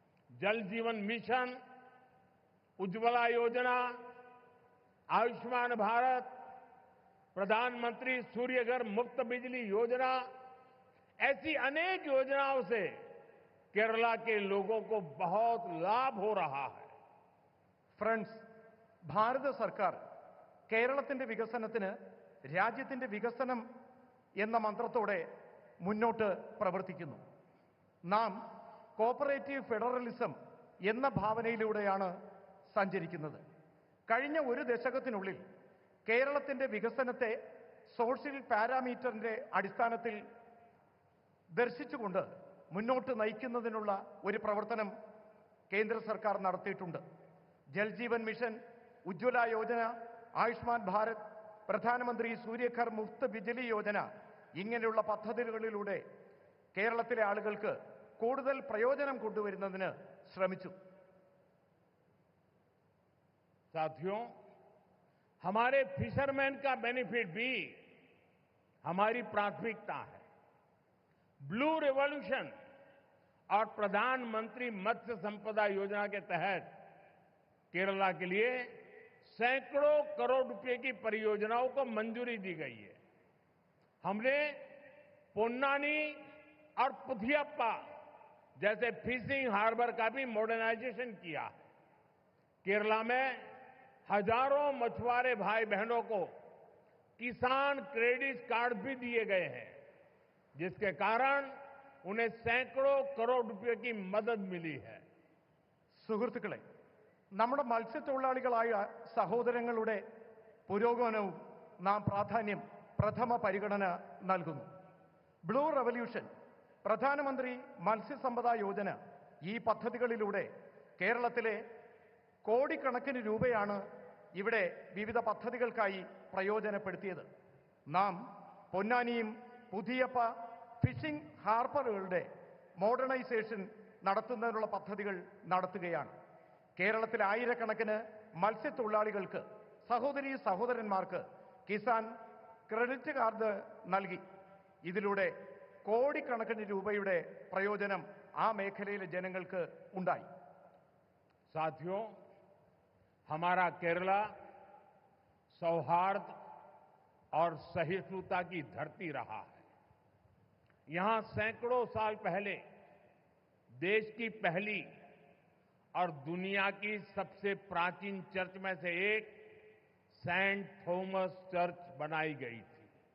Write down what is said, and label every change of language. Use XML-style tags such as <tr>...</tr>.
<hi>जल जीवन मिशन, उज्ज्वला योजना, आयुष्मान भारत, प्रधानमंत्री सूर्यघर मुफ्त बिजली योजना, ऐसी अनेक योजनाओं से केरला के लोगों को बहुत लाभ हो रहा है.</hi> <ml>ഫ്രണ്ട്സ്, ഭാരത സർക്കാർ കേരളത്തിന്റെ വികസനത്തിന് രാജ്യത്തിന്റെ വികസനം എന്ന മന്ത്രത്തോടെ മുന്നോട്ട് പ്രവർത്തിക്കുന്നു. നാം കോപ്പറേറ്റീവ് ഫെഡറലിസം എന്ന ഭാവനയിലൂടെയാണ് സഞ്ചരിക്കുന്നത്. കഴിഞ്ഞ 1 ദശകത്തിനുള്ളിൽ കേരളത്തിന്റെ വികസനത്തെ സോഷ്യൽ പാരാമീറ്ററിന്റെ അടിസ്ഥാനത്തിൽ ദർശിച്ചുകൊണ്ട് മുന്നോട്ട് നയിക്കുന്നതിനുള്ള ഒരു പ്രവർത്തനം കേന്ദ്ര സർക്കാർ നടത്തിയിട്ടുണ്ട്. ജൽ ജീവൻ മിഷൻ, ഉജ്ജ്വല യോജന, ആയുഷ്മാൻ ഭാരത്, പ്രധാനമന്ത്രി സൂര്യഘർ മുഫ്ത് ബിജ്ലി യോജന ഇങ്ങനെയുള്ള പദ്ധതികളിലൂടെ കേരളത്തിലെ ആളുകൾക്ക് കൂടുതൽ പ്രയോജനം കൊണ്ടുവരുന്നതിന് ശ്രമിച്ചു.</ml> <hi>साथियों, हमारे फिशरमैन का बेनिफिट भी हमारी प्राथमिकता है। ब्लू रिवॉल्यूशन और प्रधानमंत्री मत्स्य संपदा योजना के तहत केरला के लिए सैकड़ों करोड़ रुपए की परियोजनाओं को मंजूरी दी गई है। हमने पोन्नानी और पुथियप्पा जैसे फिशिंग हार्बर का भी मॉडर्नाइजेशन किया है। केरला में हजारों मछुआरे भाई बहनों को किसान क्रेडिट कार्ड भी दिए गए हैं, जिसके कारण उन्हें सैकड़ों करोड़ रुपए की मदद मिली है.</hi> <ml>സുഹൃത്തുക്കളെ, നമ്മുടെ മത്സ്യത്തൊഴിലാളികളായ സഹോദരങ്ങളുടെ പുരോഗമനവും നാം പ്രഥമ പരിഗണന നൽകുന്നു. ബ്ലൂ റവല്യൂഷൻ, പ്രധാനമന്ത്രി മത്സ്യസമ്പദാ യോജന ഈ പദ്ധതികളിലൂടെ കേരളത്തിലെ കോടിക്കണക്കിന് രൂപയാണ് ഇവിടെ വിവിധ പദ്ധതികൾക്കായി പ്രയോജനപ്പെടുത്തിയത്. നാം പൊന്നാനിയും പുതിയപ്പ ഫിഷിംഗ് ഹാർബറുകളുടെ മോഡേണൈസേഷൻ നടത്തുന്നതിനുള്ള പദ്ധതികൾ നടത്തുകയാണ്. കേരളത്തിലെ ആയിരക്കണക്കിന് മത്സ്യത്തൊഴിലാളികൾക്ക്, സഹോദരീ സഹോദരന്മാർക്ക് കിസാൻ ക്രെഡിറ്റ് കാർഡ് നൽകി. ഇതിലൂടെ കോടിക്കണക്കിന് രൂപയുടെ പ്രയോജനം ആ മേഖലയിലെ ജനങ്ങൾക്ക് ഉണ്ടായി.</ml> <hi>साथियों, हमारा केरला सौहार्द और सहिष्णुता की धरती रहा है. यहां सैकड़ों साल पहले देश की पहली और दुनिया की सबसे प्राचीन चर्च में से एक सेंट थॉमस चर्च बनाई गई थी.</hi>